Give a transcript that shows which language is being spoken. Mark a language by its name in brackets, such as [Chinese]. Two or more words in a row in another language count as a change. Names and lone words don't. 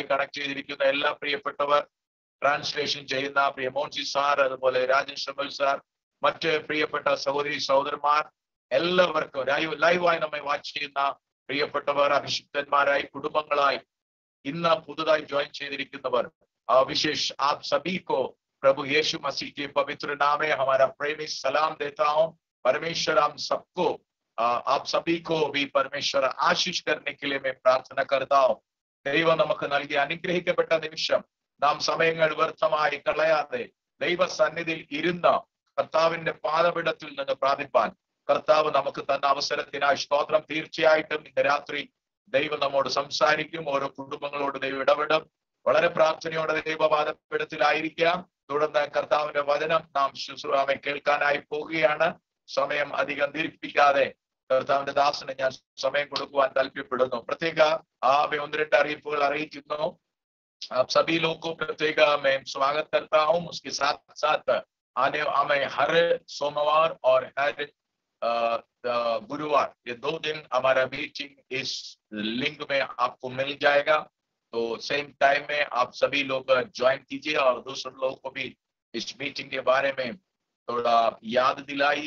[Malayalam] കണക്ട് ചെയ്തിരിക്കുന്ന എല്ലാ പ്രിയപ്പെട്ടവർ, ട്രാൻസ്ലേഷൻ ചെയ്യുന്ന പ്രിയ മോൻസി സാർ, അതുപോലെ രാജൻ ഷമൽ സാർ, മറ്റ് പ്രിയപ്പെട്ട സഹോദരി സഹോദരന്മാർ, എല്ലാവർക്കും ലൈവായി നമ്മെ വാച്ച് ചെയ്യുന്ന പ്രിയപ്പെട്ടവർ, അഭിഷിക്തന്മാരായി കുടുംബങ്ങളായി ഇന്ന് പുതുതായി ജോയിൻ ചെയ്തിരിക്കുന്നവർ, [Hindi] विशेष आप सभी को प्रभु यीशु मसीह के पवित्र नाम में हमारा प्रेमी सलाम देता हूं. परमेश्वर हम सबको आप सभी को भी परमेश्वर आशीष करने के लिए मैं प्रार्थना करता हूं. [Malayalam] ദൈവം നമുക്ക് നൽകിയ അനുഗ്രഹിക്കപ്പെട്ട നിമിഷം നാം സമയങ്ങൾ വ്യർത്ഥമായി കളയാതെ ദൈവസന്നിധിയിൽ ഇരുന്ന് കർത്താവിന്റെ പാദപീഠത്തിൽ നിന്ന് പ്രാപിപ്പാൻ കർത്താവ് നമുക്ക് തന്ന അവസരത്തിനായി സ്തോത്രം. തീർച്ചയായിട്ടും ഇന്ന് രാത്രി ദൈവം നമ്മോട് സംസാരിക്കും. ഓരോ കുടുംബങ്ങളോട് ദൈവം ഇടപെടും. വളരെ പ്രാർത്ഥനയോടെ ദൈവപാദപീഠത്തിലായിരിക്കാം. തുടർന്ന് കർത്താവിന്റെ വചനം നാം ശുശ്രൂഷ കേൾക്കാനായി പോവുകയാണ്. സമയം അധികം ദീർഘിപ്പിക്കാതെ കർത്താവിന്റെ ദാസന് ഞാൻ സമയം കൊടുക്കുവാൻ താല്പര്യപ്പെടുന്നു. പ്രത്യേക ഒന്ന് രണ്ട് അറിയിപ്പുകൾ അറിയിക്കുന്നു. [Hindi] सभी लोगों को प्रत्येक मैं स्वागत करता हूँ. उसके साथ साथ हमें हर सोमवार और हर गुरुवार ये 2 दिन हमारा मीटिंग इस लिंक में आपको मिल जाएगा. तो [English] same time [Hindi] में आप सभी लोग ज्वाइन कीजिए और दूसरे लोगों को भी इस मीटिंग के बारे में थोड़ा याद दिलाइए.